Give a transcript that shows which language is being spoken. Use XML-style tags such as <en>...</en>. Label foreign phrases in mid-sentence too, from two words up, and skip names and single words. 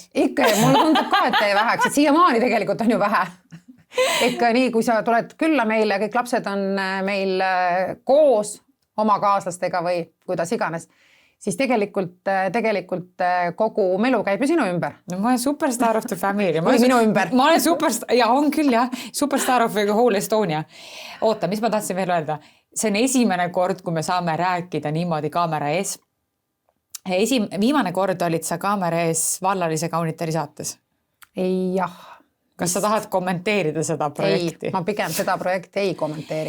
<et>Ikka, mulle tundub ka, et ei väheks, et siiamaani tegelikult on ju vähe. Ikka nii, kui sa tuled külla meile, kõik lapsed on meil koos oma kaaslastega või kuidas iganes, siis tegelikult kogu melu käib ju sinu ümber. No ma olen</et> <en>superstar of the family.</en> <et>Või minu ümber. Ma olen superstar, ja on küll jah,</et> <en>superstar of the whole Estonia.</en> <et>Oota, mis ma tahtsin veel öelda? See on esimene kord, kui me saame rääkida niimoodi kaamera ees. Viimane kord olid sa kaamera ees Vallalise kaunitari saates. Jah. Kas sa tahad kommenteerida seda projekti? Ei, ma pigem seda projekti ei kommenteeri.</et>